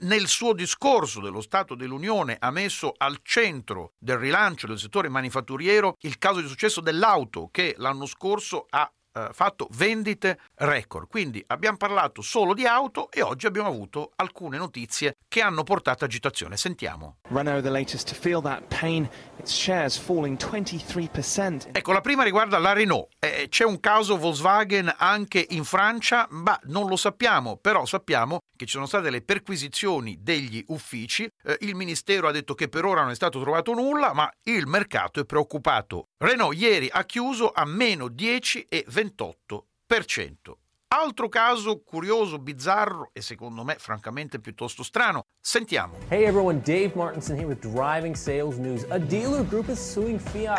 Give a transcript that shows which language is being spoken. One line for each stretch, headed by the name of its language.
Italian: Nel suo discorso dello Stato dell'Unione ha messo al centro del rilancio del settore manifatturiero il caso di successo dell'auto, che l'anno scorso ha fatto vendite record. Quindi abbiamo parlato solo di auto e oggi abbiamo avuto alcune notizie che hanno portato agitazione. Sentiamo.
English: Renault, the latest to feel that pain, its shares falling 23%.
Italian: Ecco, la prima riguarda la Renault. C'è un caso Volkswagen anche in Francia, ma non lo sappiamo, però sappiamo che ci sono state le perquisizioni degli uffici. Il ministero ha detto che per ora non è stato trovato nulla, ma il mercato è preoccupato. Renault ieri ha chiuso a meno 10,28%. Altro caso curioso, bizzarro e secondo me francamente piuttosto strano. Sentiamo.
English: Hey everyone, Dave Martinson here with Driving Sales News. A dealer group is suing Fiat.